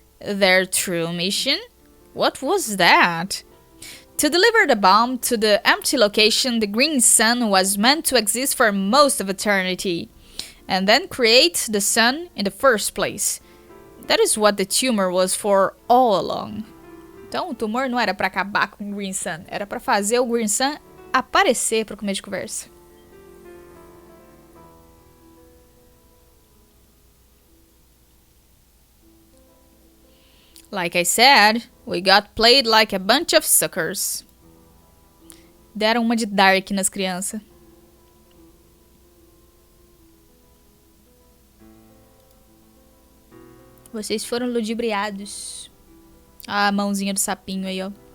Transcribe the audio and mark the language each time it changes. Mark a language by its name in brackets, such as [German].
[English] Their true mission? What was that? To deliver the bomb to the empty location the green sun was meant to exist for most of eternity, and then create the sun in the first place. That is what the tumor was for all along. [Portuguese] Então o tumor não era para acabar com o green sun, era para fazer o green sun aparecer para começo de conversa. [English] Like I said, we got played like a bunch of suckers. [Portuguese] Deram uma de Dark nas crianças. Vocês foram ludibriados. Ah, a mãozinha do sapinho aí, ó.